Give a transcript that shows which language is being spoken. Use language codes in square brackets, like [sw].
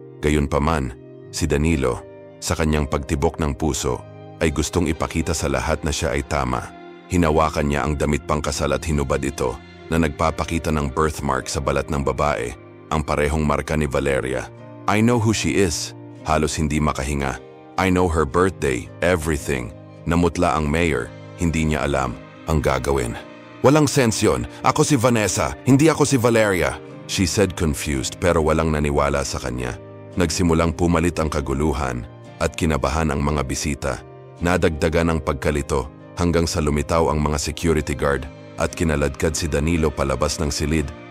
[tl] Gayunpaman, si Danilo, sa kanyang pagtibok ng puso, ay gustong ipakita sa lahat na siya ay tama. Hinawakan niya ang damit pangkasal at hinubad ito na nagpapakita ng birthmark sa balat ng babae, ang parehong marka ni Valeria. [en] "I know who she is." [tl] Halos hindi makahinga. [en] "I know her birthday, everything." [tl] Namutla ang mayor, hindi niya alam ang gagawin. "Walang sense yun. Ako si Vanessa, hindi ako si Valeria," [en] she said confused [tl] pero walang naniwala sa kanya. Nagsimulang pumalit ang kaguluhan at kinabahan ang mga bisita. Nadagdagan ang pagkalito hanggang sa lumitaw ang mga security guard at kinaladkad si Danilo palabas ng silid.